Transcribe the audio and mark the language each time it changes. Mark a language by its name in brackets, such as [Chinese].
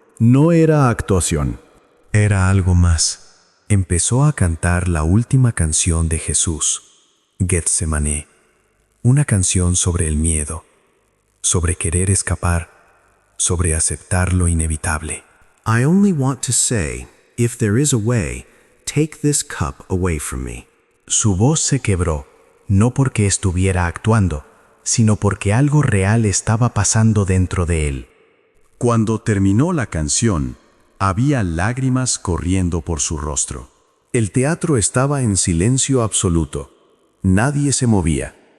[Spanish] No era actuación. Era algo más. Empezó a cantar la última canción de Jesús, Getsemaní. Una canción sobre el miedo, sobre querer escapar, sobre aceptar lo inevitable. [English] I only want to say, if there is a way, take this cup away from me. [Spanish] Su voz se quebró, no porque estuviera actuando, sino porque algo real estaba pasando dentro de él. Cuando terminó la canción, había lágrimas corriendo por su rostro. El teatro estaba en silencio absoluto. Nadie se movía.